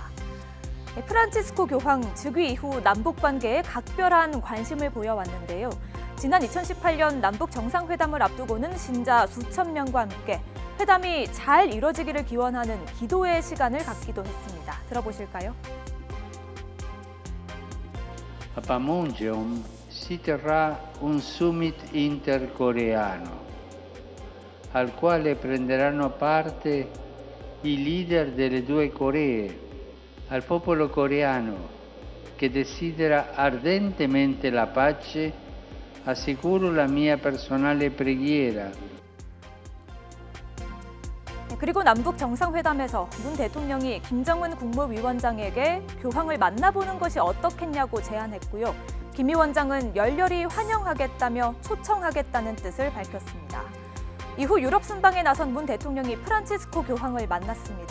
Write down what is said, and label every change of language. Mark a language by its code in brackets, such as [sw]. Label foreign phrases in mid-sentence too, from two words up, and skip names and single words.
[ko] 프란치스코 교황 즉위 이후 남북 관계에 각별한 관심을 보여왔는데요. 지난 2018년 남북 정상회담을 앞두고는 신자 수천 명과 함께 회담이 잘 이뤄지기를 기원하는 기도의 시간을 갖기도 했습니다. 들어보실까요? [it] A Panmunjom si terrà un summit intercoreano, al quale prenderanno parte i leader delle due Coree. Al popolo coreano, che desidera ardentemente la pace, assicuro la mia personale preghiera. [ko] 그리고 남북 정상회담에서 문 대통령이 김정은 국무위원장에게 교황을 만나보는 것이 어떻겠냐고 제안했고요. 김 위원장은 열렬히 환영하겠다며 초청하겠다는 뜻을 밝혔습니다. 이후 유럽 순방에 나선 문 대통령이 프란치스코 교황을 만났습니다.